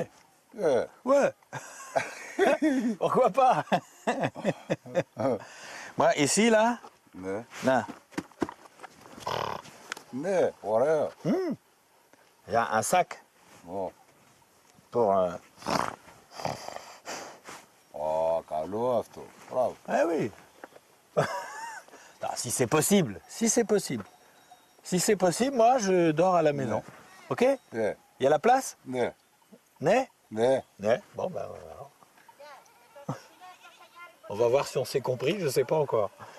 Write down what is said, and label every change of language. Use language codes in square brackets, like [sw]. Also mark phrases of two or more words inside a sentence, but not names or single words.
[fr] Ouais. Pourquoi pas? Moi, ici, là? [el] Ναι. [fr] Là. [el] Ναι, ωραία. [fr] Il y a un sac. Bon. Pour... [el] Καλό αυτό. Μπράβο. [fr] oui. Non, si c'est possible, si c'est possible. Si c'est possible, moi je dors à la maison. Ok? [el] Ναι. [fr] Il y a la place? [el] Ναι. Ναι? Ναι. Ναι. [fr] Bon, ben voilà. On va voir si on s'est compris, je sais pas encore.